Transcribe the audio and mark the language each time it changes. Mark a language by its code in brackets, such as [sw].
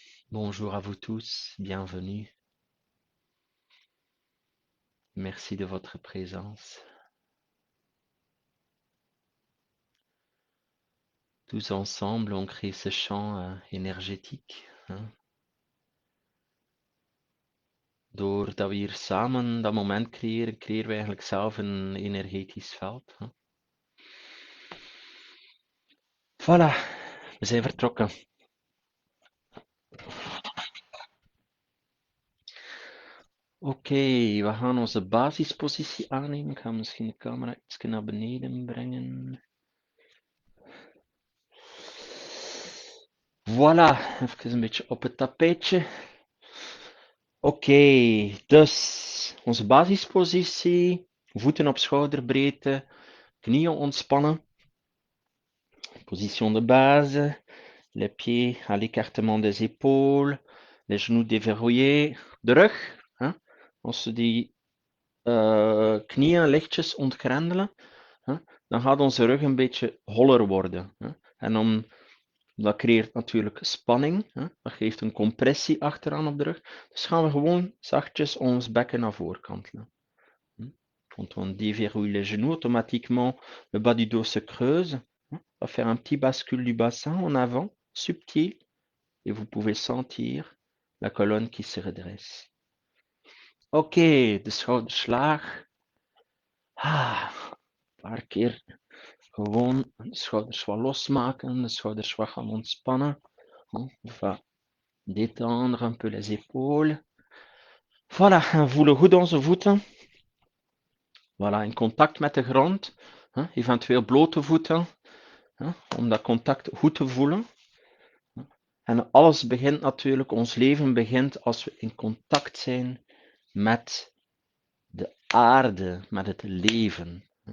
[fr] Bonjour à vous tous, bienvenue. Merci de votre présence. Tous ensemble, on crée ce champ énergétique. [nl] Doordat we hier samen dat moment creëren, creëren we eigenlijk zelf een energetisch veld. Voilà, we zijn vertrokken. Oké, we gaan onze basispositie aannemen. Ik ga misschien de camera iets naar beneden brengen. Voilà, even een beetje op het tapijtje. Oké, dus onze basispositie. Voeten op schouderbreedte, knieën ontspannen. [fr] Position de base. Les pieds à l'écartement des épaules. Les genoux déverrouillés. [nl] De rug. Als we die knieën lichtjes ontgrendelen, dan gaat onze rug een beetje holler worden. En dan, dat creëert natuurlijk spanning. Dat geeft een compressie achteraan op de rug. Dus gaan we gewoon zachtjes ons bekken naar voren kantelen. [fr] Quand on déverrouille les genoux, automatiquement, le bas du dos se creuse. On va faire un petit bascule du bassin en avant, subtil. Et vous pouvez sentir la colonne qui se redresse. [nl] Oké, de schouders laag. Een paar keer gewoon de schouders wat losmaken, de schouders wat gaan ontspannen. [fr] On va détendre un peu les épaules. [nl] Voilà, en voelen goed onze voeten. Voilà, in contact met de grond. Eventueel blote voeten, om dat contact goed te voelen. En alles begint natuurlijk, ons leven begint als we in contact zijn met de aarde, met het leven.